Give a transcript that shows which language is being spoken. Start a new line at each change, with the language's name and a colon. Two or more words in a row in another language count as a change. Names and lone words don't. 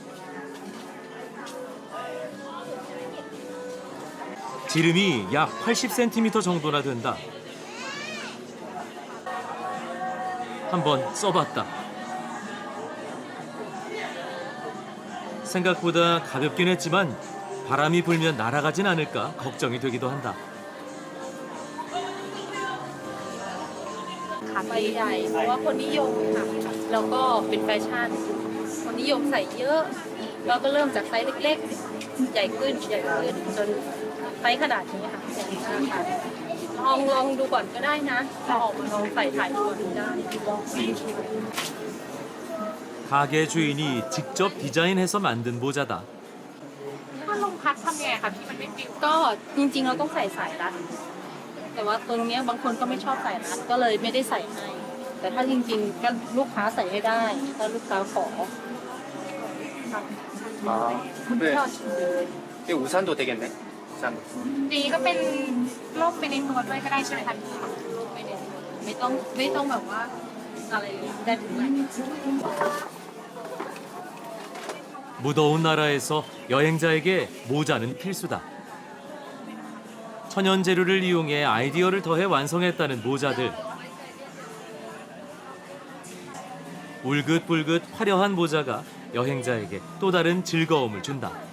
Korean: 지름이 약 80cm 정도나 된다. 한번 써봤다. 생각보다 가볍긴 했지만 바람이 불면 날아가진 않을까 걱정이 되기도 한다.
Thai: ใบใหญ่เพราะว่าคนนิยมค่ะแล้วก็เป็นแฟชั่นคนนิยมใส่เยอะเราก็เริ่มจากไซส์เล็กๆใหญ่ขึ้นจนไซส์ขนาดนี้ค่ะอย่างนี้ค่ะลองดูก่อนก็ได้นะเราออกมาลองใส่ถ่ายดูก่อนได้
Korean: 가게 주인이 직접 디자인해서 만든 모자다.
Thai: ถ้าลมพัดทำยังไงคะที่มันไม่ปิวก็จริงๆเราต้องใส่สายรัดแต่ว่าตรงเนี้ยบางคนก็ไม่ชอบสายรัดก็เลยไม่ได้ใส่ให้แต่ถ้าจริงๆก็ลูกค้าใส่ให้ได้ถ้าลูกค้าขอ
Korean: 아, 네. 이게 우산도 되겠네. 우산도.
Thai: ดีก็เป็นร่มไปในตัวด้วยก็ได้ใช่ไหมคะพี่ร่มไปในตัวไม่ต้องแบบว่าอะไรได้ถึงไหน
Korean: 무더운 나라에서 여행자에게 모자는 필수다. 천연 재료를 이용해 아이디어를 더해 완성했다는 모자들. 울긋불긋 화려한 모자가 여행자에게 또 다른 즐거움을 준다.